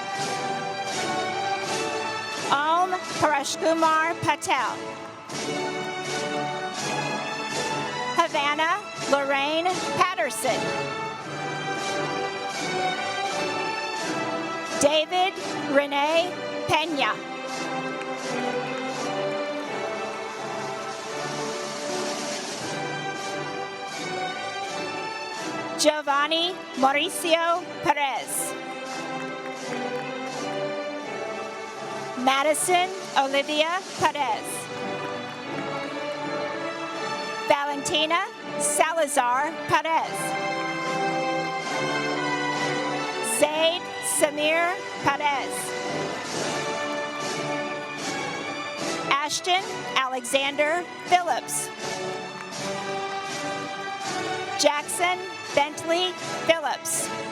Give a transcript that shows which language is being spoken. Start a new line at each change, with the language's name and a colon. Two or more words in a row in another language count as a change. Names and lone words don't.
English: Om Parashkumar Patel. Havana Lorraine Patterson. David Renee Pena. Giovanni Mauricio Perez. Madison Olivia Perez. Valentina Salazar Perez. Zaid Samir Perez. Ashton Alexander Phillips. Jackson Bentley Phillips.